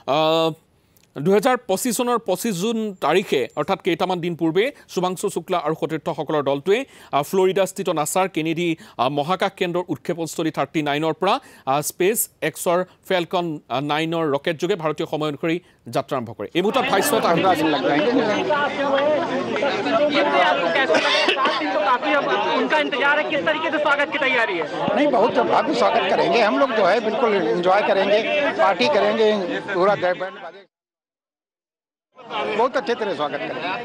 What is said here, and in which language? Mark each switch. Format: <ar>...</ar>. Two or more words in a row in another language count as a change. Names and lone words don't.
<as>2025 চনৰ 25 জুন তাৰিখে অৰ্থাৎ কেইটামান দিন পূৰ্বে শুভাংশু শুক্লা আৰু সতীৰ্থসকলৰ দলটোৱে ফ্লৰিডাস্থিত নাছাৰ কেনেডি মহাকাশ কেন্দ্ৰৰ উৎক্ষেপণস্থলী 39ৰ পৰা স্পেচ এক্সৰ ফেলকন 9ৰ ৰকেট যোগে ভাৰতীয় সময় অনুসৰি যাত্ৰা আৰম্ভ কৰে। এই মুহূৰ্তত ভাষ্যত</as> <hi>उनका इंतजार है, किस तरीके से स्वागत की तैयारी है? नहीं, बहुत भव्य स्वागत करेंगे हम लोग, जो है बिल्कुल एंजॉय करेंगे, पार्टी करेंगे, पूरा बहुत अच्छे तरह स्वागत करेंगे।</hi>